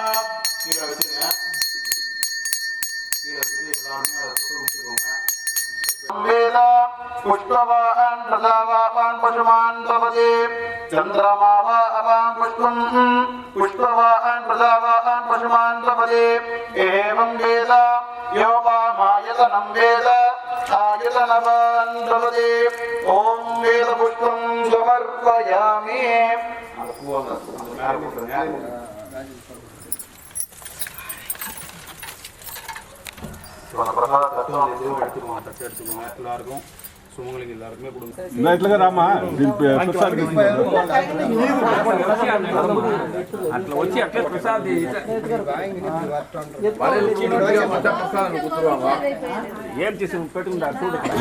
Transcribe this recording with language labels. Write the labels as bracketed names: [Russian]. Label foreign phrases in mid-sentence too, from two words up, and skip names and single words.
[Sanskrit] वेला पुष्पवान् प्रजावान् पशुमान् तपते चन्द्रमावा अवान् पुष्पवान् प्रजावान् पशुमान् तपते एवं वेद योपामायतनं वेद आयतनवान् तपते ॐ वेदपुष्पं समर्पयामि [Tamil] எல்லாருக்கும் சுமங்களுக்கு எல்லாருக்குமே கொடுங்க. இந்த இடத்துல ராமா பெருசா இருக்கு [Telugu] అట్లా వచ్చి అట్లా ప్రసాద్ ఏం చేసి పెట్టుకుంటారు చూడు.